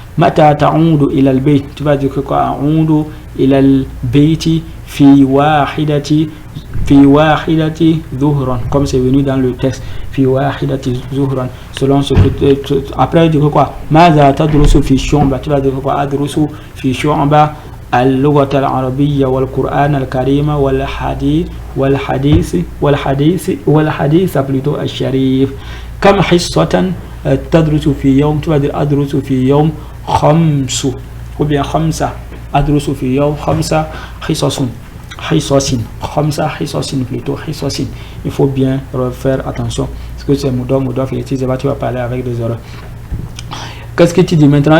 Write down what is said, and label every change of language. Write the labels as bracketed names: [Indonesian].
[Arabic] متى تعود إلى البيت, [French] tu vas dire que quoi? [Arabic] أعود إلى البيت في واحدة ظهرا, [French] comme c'est venu dans le texte, [Arabic] في واحدة ظهرا, [French] selon ce que après dire que quoi? [Arabic] ماذا تدرس في الشعبة, [French] tu vas dire que quoi? [Arabic] أدرس في شعبة اللغة العربية والقرآن الكريم والحديث plutôt الشريف. كم حصة تدرس في يوم, [French] tu vas dire [Arabic] أدرس في يوم 5 [French] ou bien [Arabic] 5, أدرس في يوم 5 حصص خمسة حصص plutôt حصص. [French] Il faut bien refaire attention parce que c'est mudaf tu vas parler avec des erreurs. Qu'est-ce que tu dis maintenant?